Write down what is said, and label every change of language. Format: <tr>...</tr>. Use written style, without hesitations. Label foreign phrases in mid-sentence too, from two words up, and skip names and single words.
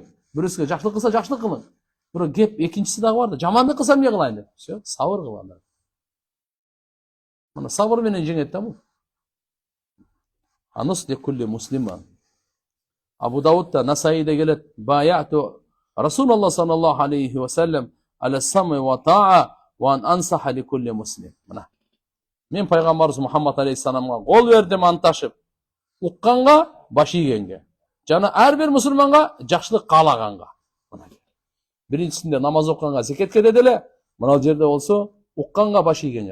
<ky>Бирөөсүгө жакшылык кылса жакшылык кылың. Бирок кеп экинчиси дагы бар да, жамандык кылсам эмне кылайын деп. Всё, сабыр кылганда. Мына сабыр менен жеңет да бул.</ky> <ar>والنصح لكل مسلم.</ar> <ky>Абу Даудда, Насаиде келет,</ky> <ar>بايعت رسول الله صلى الله عليه وسلم على السمع والطاعة وأن أنصح لكل مسلم.</ar> <ky>Мына. Мен пайгамбарыбыз Мухаммад алейхиссаламга кол бердим анташып, укканга, баш ийгенге. Жана ар бир мусулманга жакшылык каалаганга. Биринчисинде намаз окуганга, зекетке деделе, мына жерде болсо укканга, баш ийгенге.</ky>